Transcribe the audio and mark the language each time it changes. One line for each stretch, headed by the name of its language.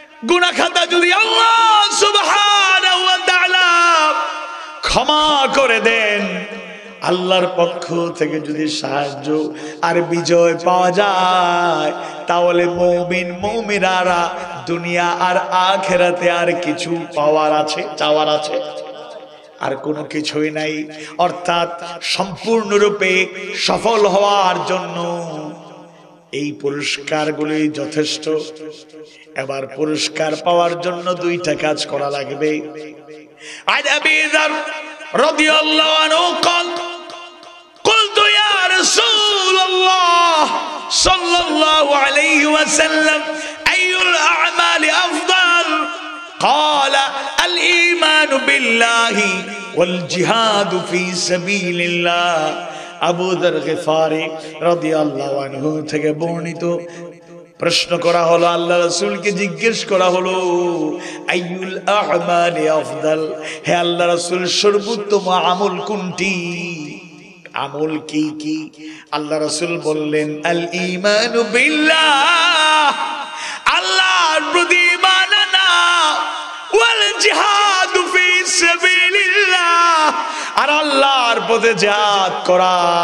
Bangla: গুনাহ খাতা যদি আল্লাহ সুবহানাহু ওয়া তাআলা ক্ষমা করে দেন, আল্লাহর পক্ষ থেকে যদি সাহায্য আর বিজয় পাওয়া যায়, তাহলে মুমিন মুমিনারা দুনিয়া আর আখিরাতে আর কিছু পাওয়ার আছে, চাওয়ার আছে? আর কোনো কিছুই নাই। অর্থাৎ সম্পূর্ণরূপে সফল হওয়ার জন্য এই পুরস্কারগুলি যথেষ্ট। এবার পুরস্কার পাওয়ার জন্য দুইটা কাজ করা লাগবে।
Arabic: আন আবি যার রাদিয়াল্লাহু আনহু قال قلت يا رسول الله صلى الله عليه وسلم أي الأعمال أفضل قال الإيمان بالله والجهاد في سبيل الله
Bangla: আবু যর গিফারি রাদিয়াল্লাহু আনহু থেকে বর্ণিত। প্রশ্ন করা হলো, আল্লাহ রাসূলকে জিজ্ঞেস করা হলো, আইয়ুল আ'মালি আফদাল, হে আল্লাহ রাসূল সর্বোত্তম আমল কোনটি? আমল কি কি? আল্লাহ রাসূল বললেন, আল ঈমানু বিল্লাহ, আল্লাহর প্রতি ঈমান আনা, ওয়াল জিহাদু ফি সাবিলিল্লাহ, আর আল্লাহর পথে জিহাদ করা।